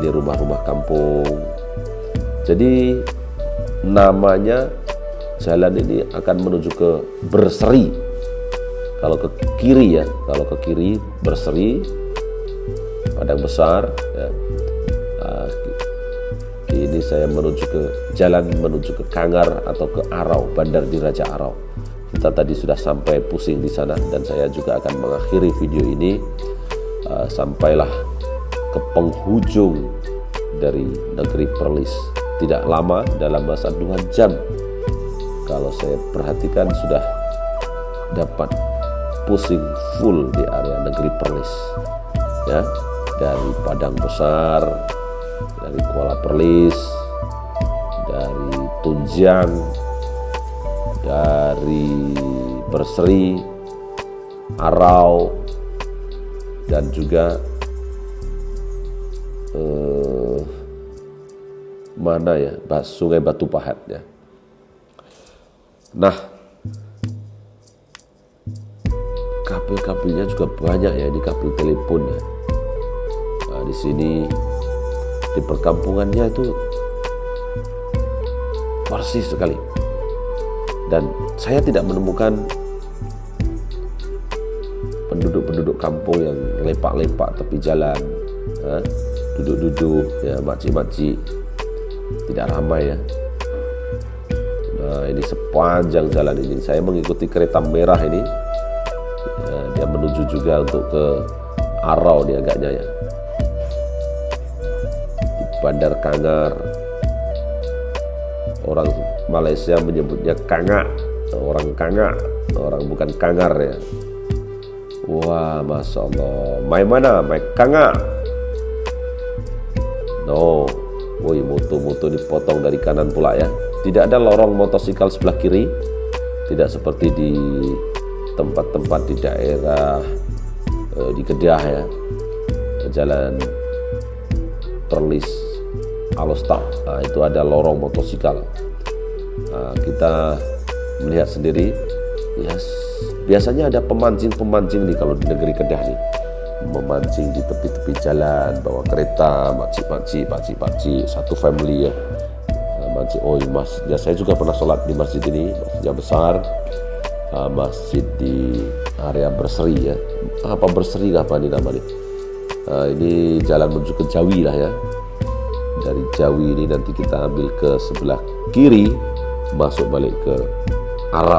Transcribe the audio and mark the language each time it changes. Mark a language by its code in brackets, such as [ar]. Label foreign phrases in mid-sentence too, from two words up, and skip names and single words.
[id] Ini rumah-rumah kampung. Jadi namanya jalan ini akan menuju ke Berseri. Kalau ke kiri ya, kalau ke kiri Berseri, Padang Besar ya. Ini saya menuju ke jalan menuju ke Kangar atau ke Arau, Bandar Diraja Arau. Kita tadi sudah sampai pusing di sana, dan saya juga akan mengakhiri video ini sampailah ke penghujung dari negeri Perlis. Tidak lama, dalam masa 2 jam kalau saya perhatikan sudah dapat pusing full di area negeri Perlis ya, dari Padang Besar, dari Kuala Perlis, dari Tunjang, dari Berseri, Arau, dan juga mana ya, Sungai Batu Pahat ya. Nah, kabel-kabelnya juga banyak ya, ini kabel telepon ya. Nah, di sini di perkampungannya itu persis sekali, dan saya tidak menemukan penduduk kampung yang lepak-lepak tepi jalan, duduk-duduk ya, makcik-makcik, tidak ramai ya. Nah, ini sepanjang jalan ini saya mengikuti kereta merah ini ya, dia menuju juga untuk ke Arau nih agaknya ya, di Bandar Kangar. Orang Malaysia menyebutnya Kanga, orang Kanga, orang bukan Kangar ya. Wah, Masya Allah. [ms] Mai mana? Mai Kanga. [id] No. Woi, moto-moto dipotong dari kanan pula ya. Tidak ada lorong motosikal sebelah kiri. Tidak seperti di tempat-tempat di daerah di Kedah ya. Jalan Perlis Alostar. Nah, itu ada lorong motosikal. Nah, kita melihat sendiri. Yes. Biasanya ada pemancing-pemancing nih kalau di negeri Kedah nih, memancing di tepi-tepi jalan, bawa kereta, makcik-makcik, pakcik-pakcik, satu family ya. Mancing. Oh mas, ya, saya juga pernah sholat di masjid ini, masjid besar, masjid di area Berseri ya. Apa Berseri apa ini namanya? Ini jalan menuju ke Jawi lah ya. Dari Jawi ini nanti kita ambil ke sebelah kiri, masuk balik ke Arau.